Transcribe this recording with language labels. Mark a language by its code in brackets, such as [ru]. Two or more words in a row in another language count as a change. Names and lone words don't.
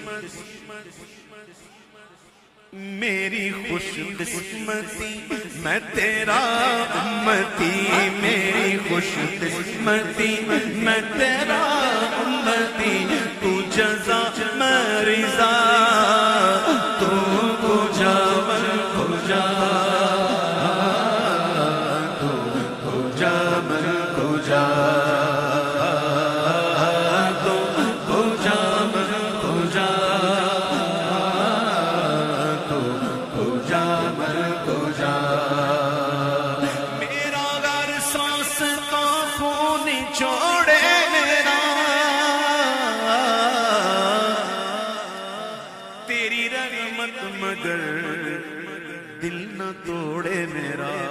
[ur] میری خوش قسمتی میں تیرا امتی میری خوش قسمتی میں تیرا امتی تو جزا میں رضا [fa] تو کجا من کجا تو کجا من کجا تو کجا من کجا تو کجا من کجا [ur] میرا گھر سانس کا خون چھوڑے میرا تیری رحمت مگر دل نہ توڑے میرا